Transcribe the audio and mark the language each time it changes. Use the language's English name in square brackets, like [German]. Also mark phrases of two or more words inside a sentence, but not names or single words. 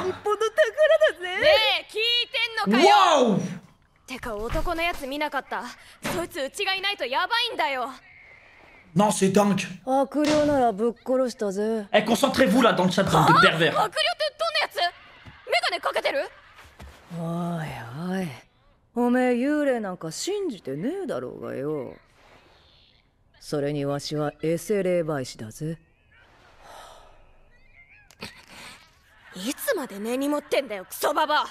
[Japanese] 日本の宝だぜ。ねえ聞いてんのかよ。 Wow! てか男のやつ見なかった。そいつうちがいないとやばいんだよ。 [French] Non, c'est dingue. [Japanese] 悪霊ならぶっ殺したぜ。 [French] Eh, concentrez-vous là dans le chat, bande de pervers. [Japanese] 悪霊ってどんなやつ？メガネかけてる？おいおい、おめえ幽霊なんか信じてねえだろうがよ。それにわしはエセ霊媒師だぜ。いつまで根に持ってんだよクソババア。